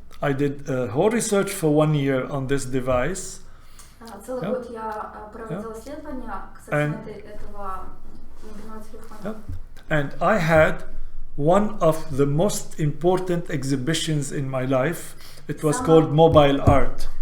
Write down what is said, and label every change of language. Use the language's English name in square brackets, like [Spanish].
[English] I did whole research for 1 year on this device. [Russian] Целый [English] Yeah. [Russian] год я проводила исследования касательно этого мобильного телефона. [English] Yeah. And I had one of the most important exhibitions in my life. It was called Mobile Art.